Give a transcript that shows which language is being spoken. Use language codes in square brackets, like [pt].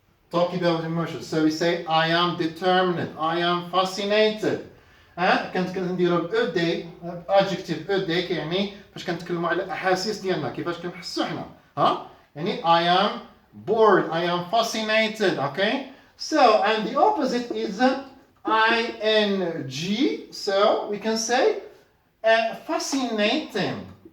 [en] Talk about emotions. So we say I am determined, I am fascinated. [ar] كنت كنديرو ED adjective ED كيعني فاش كنتكلموا على الاحاسيس ديالنا كيفاش كنحسوا حنا. يعني [en] I am bored, I am fascinated. [ar] Okay. [en] So, and the opposite is ing. So, we can say fascinating.